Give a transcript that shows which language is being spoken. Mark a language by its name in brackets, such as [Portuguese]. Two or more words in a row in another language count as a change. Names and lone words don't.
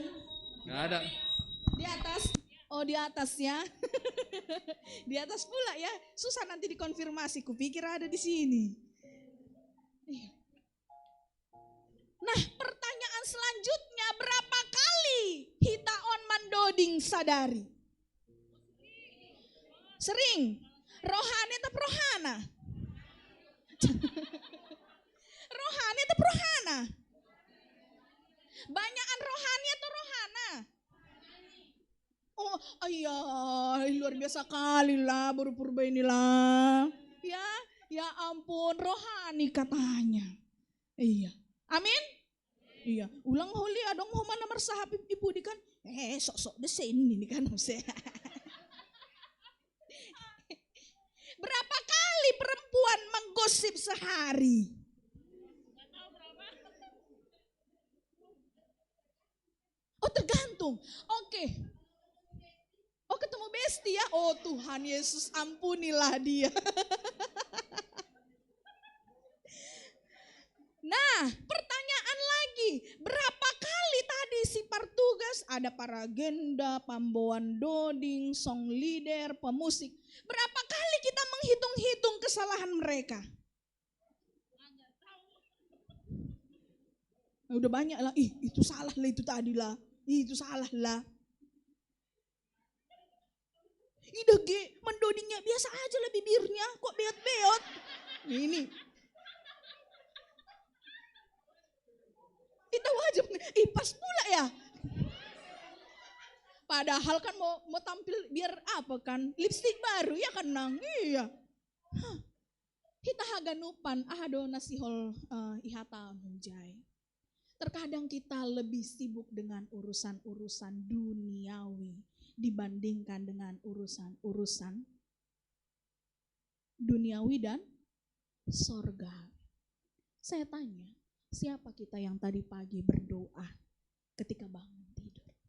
[Indonesian] Nggak ada. Di atas? Oh di atas ya. Di atas pula ya. Susah nanti dikonfirmasi. Kupikir ada di sini. Nah pertanyaan selanjutnya, [Batak Simalungun] berapa kali hitaon mandoding sadari? [Indonesian] Sering. Rohani atau rohana? Rohani atau rohana? Banyakan rohani atau rohana? Oh iya, luar biasa kali lah baru purba inilah. Ya ampun, rohani katanya. Iya, amin? Iya, [Batak Simalungun] ulang holi adong humana mersahap ibu di kan. [Indonesian] Sok-sok desain ini kan. Berapa kali perempuan menggosip sehari? Oh tergantung. Oke. setia. Oh Tuhan Yesus, ampunilah dia. Nah, pertanyaan lagi, berapa kali tadi si Partugas, ada paragenda, pamboan doding, [English] song leader, [Indonesian] pemusik. Berapa kali kita menghitung-hitung kesalahan mereka? Udah banyak lah, itu salah lah, itu tadi lah, itu salah lah. Ida mendodingnya biasa aja lah bibirnya, kok beot-beot. Ini. Itu aja, pas pula ya. Padahal kan mau tampil biar apa kan, lipstick baru ya kan nang, iya. [Batak Simalungun] Kita haganupan ahado nasihol ihata menjai. [Indonesian] Terkadang kita lebih sibuk dengan urusan-urusan duniawi dibandingkan dengan urusan-urusan duniawi dan sorga. Saya tanya, siapa kita yang tadi pagi berdoa ketika bangun tidur?